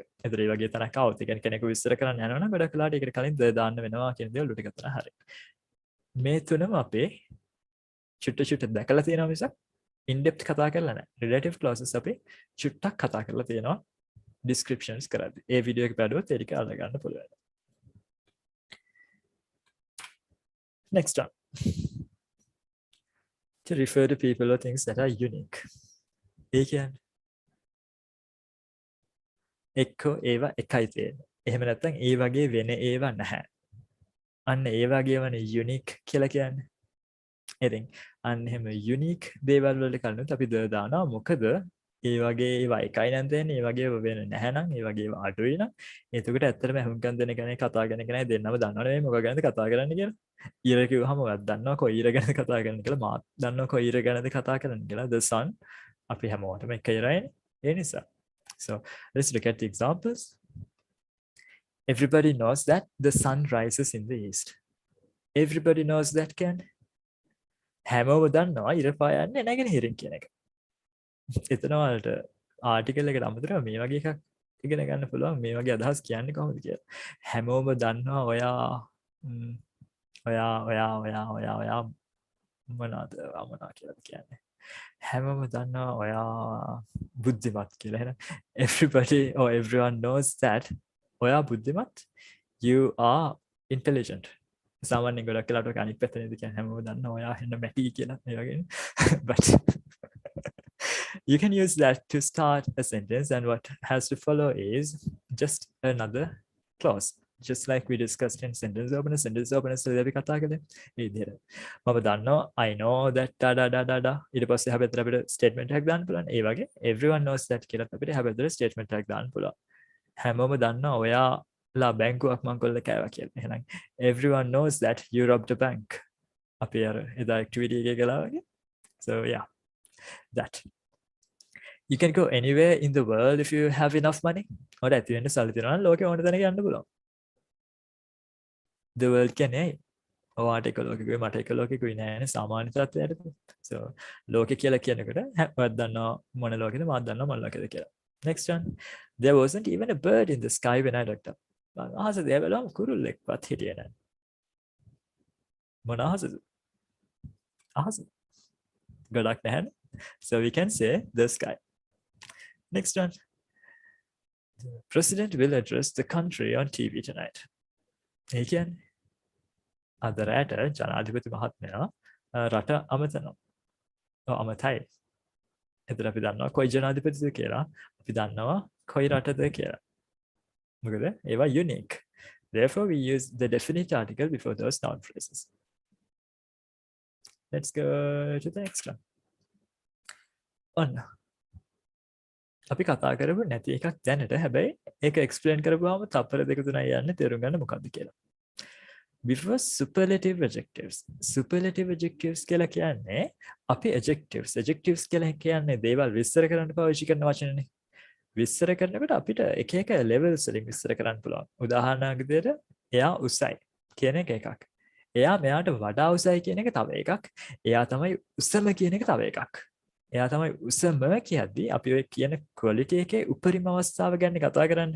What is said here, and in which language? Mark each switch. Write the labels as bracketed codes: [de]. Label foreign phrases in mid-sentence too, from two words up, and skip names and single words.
[si] එතකොට මේ වගේ තැනක් આવුත් ඒ කියන්නේ කෙනෙකු විස්තර කරන්න යනවා නම් ගොඩක් වෙලාවට ඒකට කලින් the දාන්න වෙනවා කියන දේ ඔලුවට ගත්තා හරිය. මේ තුනම අපේ චුට්ට දැකලා තියෙනවා මිසක් [en] in depth [si] කතා කරලා නැහැ. [en] relative clauses [si] අපි චුට්ටක් කතා කරලා තියෙනවා descriptions කරද්දී. ඒ වීඩියෝ එක බලුවොත් ඒක අල්ල ගන්න පුළුවන්. [en] Next one. To refer to people or things that are unique. [si] ඒ කියන්නේ එක්කෝ ඒවා එකයි තියෙන්නේ. එහෙම නැත්නම් ඒ වගේ වෙන ඒවා නැහැ. අන්න ඒ වගේ වනේ unique කියලා කියන්නේ. ඉතින් අන්න එහෙම යුනික් දේවල් වලට කලිනුත් අපි ද දානවා. මොකද ඒ වගේ ඒවා එකයි නම් දෙන්නේ. ඒ වගේ ඒවා වෙන නැහැ නම් ඒ වගේ ඒවා අඩුයි නම් එතකොට ඇත්තටම හුඟක් දෙන කෙනෙක් කතා කරන කෙනෙක් දෙන්නම දන්නව නෙවෙයි මොකක් ගැනද කතා කරන්න කියලා. ඊර කිව්වහම ඔයත් දන්නවා කොයි ඊර ගැනද කතා කරන්න කියලා. මාත් දන්නවා කොයි ඊර ගැනද කතා කරන්න කියලා. [en] The sun [si] අපි හැමෝටම එක ඉරයිනේ. ඒ නිසා. [en] So let's look at the examples. Everybody knows that the sun rises in the east. Everybody knows that [si] කියන්නේ හැමෝම දන්නවා ඉර පායන්නේ නැගෙනහිරින් කියන එක. එතන වලට ආටිකල් එකට අමතරව මේ වගේ එකක් ඉගෙන ගන්න පුළුවන් මේ වගේ අදහස් කියන්නේ කොහොමද කියලා. හැමෝම දන්නවා ඔයා මොනවද මොනවා කියලාද කියන්නේ. හැමෝම දන්නවා ඔයා බුද්ධිමත් කියලා. එහෙනම් [en] everybody or everyone knows that [si] ඔයා බුද්ධිමත්. [en] You are intelligent. [si] සාමාන්‍යයෙන් ගොඩක් වෙලාවට ඔක අනිත් පැත්තේ නේද කියන්නේ හැමෝම දන්නවා ඔයා හෙන්න මැටි කියලා ඒ වගේ. [en] But you can use that to start a sentence, and what has to follow is just another clause. Just like we discussed in sentence opener so [si] අපි කතා කළේ ඒ විදිහට. මම දන්නවා [en] I know that [si] da ඊට පස්සේ හැබැයි අපිට statement එකක් දාන්න පුළුවන්. ඒ වගේ [en] everyone knows that [si] කියලා අපිට හැබැයි statement එකක් දාන්න පුළුවන්. හැමෝම දන්නවා ඔයාලා බැංකුවක් මංකොල්ල කෑවා කියලා. [en] එහෙනම් everyone knows that you robbed a bank. [si] අපි අර එදා activity එකේ කළා වගේ. [en] So yeah, that. You can go anywhere in the world if you have enough money. [si] ඔයාට ඇති වෙන්න සල්ලි තියෙනවා නම් ලෝකේ ඕන තැනක යන්න පුළුවන්. [en] The world [si] කියන්නේ ඔයාට එක ලෝකෙකුයි මට එක ලෝකෙකුයි නෑනේ සාමාන්‍ය තත්ත්වයට. So ලෝකෙ කියලා කියනකොට ඔයාත් දන්නවා මොන ලෝකෙද මාත් දන්නවා මොන ලෝකෙද කියලා. [en] Next one. There wasn't even a bird in the sky when I looked up. [si] අහසේ there බැලුවම කුරුල්ලෙක්වත් හිටියේ නෑ. මොන අහසද? අහස. ගොඩක් නැහැනේ. [en] So we can say the sky. Next one. The president will address the country on TV tonight. [si] ඒ කියන්නේ අද රැට ජනාධිපති මහත්මයා රට අමතනවා. අමතයි. එතන අපි දන්නවා කොයි ජනාධිපතිද කියලා. අපි දන්නවා කොයි රටද කියලා. මොකද ඒවා unique. [en] Therefore we use the definite article before those noun phrases. Let's go to the next one. [si] ඔන්න අපි කතා කරපු නැති එකක් දැනට හැබැයි ඒක එක්ස්ප්ලেইন කරපුවාම තප්පර දෙක තුනයි යන්නේ තේරුම් ගන්න මොකද්ද කියලා. [en] Before superlative adjectives. Superlative adjectives [si] කියලා කියන්නේ අපි adjectives කියලා කියන්නේ දේවල් විස්තර කරන්න පාවිච්චි කරන වචනනේ. විස්තර කරනකොට අපිට එක එක levels වලින් විස්තර කරන්න පුළුවන්. උදාහරණයක් විදිහට එයා උසයි කියන එක එකක්. එයා මෙයාට වඩා උසයි කියන එක තව එකක්. එයා තමයි උසම කියන එක තව එකක්. එයා තමයි උසම කියද්දී අපි ඔය කියන quality එකේ උපරිම අවස්ථාව ගැන කතා කරන්නේ.